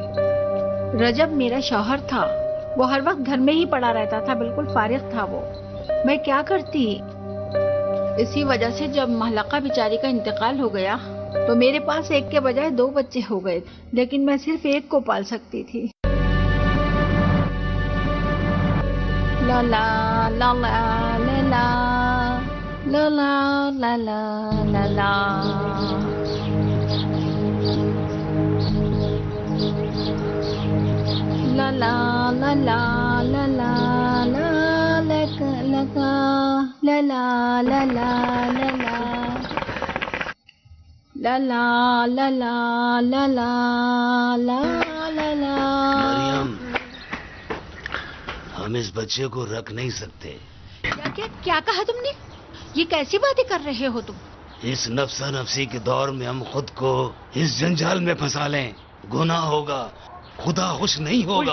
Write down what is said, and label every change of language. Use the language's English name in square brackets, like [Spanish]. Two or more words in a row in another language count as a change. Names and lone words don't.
[Urdu] رجب میرا شوہر تھا، وہ ہر وقت گھر میں ہی پڑا رہتا تھا، بالکل فارغ تھا وہ. میں کیا کرتی? اسی وجہ سے جب مہلقا بیچاری کا انتقال ہو گیا تو میرے پاس ایک کے بجائے 2 بچے ہو گئے، لیکن میں صرف ایک کو پال سکتی تھی. ला ला ला ला ला ला ला ला ला ला ला। ला ला ला ला ला ला ला लगा ला ला ला ला ला ला ला ला ला ला ला ला ला ला। مریم, ہم اس بچے کو رکھ نہیں سکتے. کیا کہا تم نے? یہ کیسی باتیں کر رہے ہو تم? اس نفسا نفسی کے دور میں ہم خود کو اس جنجال میں پھنسا لیں، گناہ ہوگا، خدا خوش نہیں ہوگا.